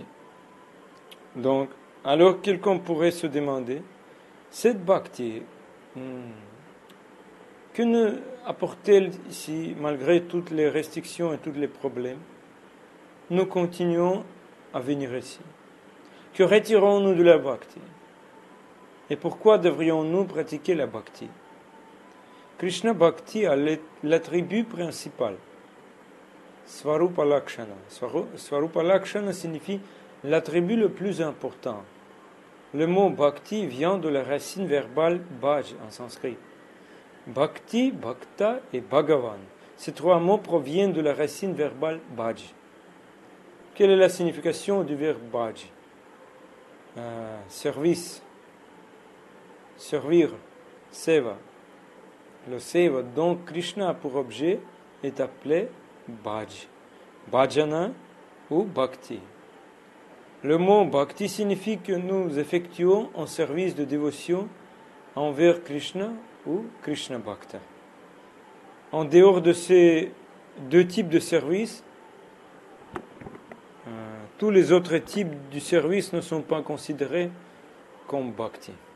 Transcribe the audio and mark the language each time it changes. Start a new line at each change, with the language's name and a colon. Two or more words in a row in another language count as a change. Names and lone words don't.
French: Donc, alors quelqu'un pourrait se demander, cette bhakti, que nous apporte-t-elle ici, malgré toutes les restrictions et tous les problèmes? Nous continuons à venir ici. Que retirons-nous de la bhakti? Et pourquoi devrions-nous pratiquer la bhakti? Krishna Bhakti a l'attribut principal,
Sanskrit: Svarupa Lakshana. Svarupa Lakshana
French: signifie l'attribut le plus important. Le mot bhakti vient de la racine verbale bhaj en sanskrit.
Sanskrit: Bhakti, bhakta et bhagavan.
French: Ces trois mots proviennent de la racine verbale bhaj. Quelle est la signification du verbe bhaj? Service, servir, seva. Le seva, dont Krishna a pour objet, est appelé bhaj, bhajana ou bhakti. Le mot bhakti signifie que nous effectuons un service de dévotion envers Krishna ou Krishna Bhakta. En dehors de ces deux types de services, tous les autres types de services ne sont pas considérés comme bhakti.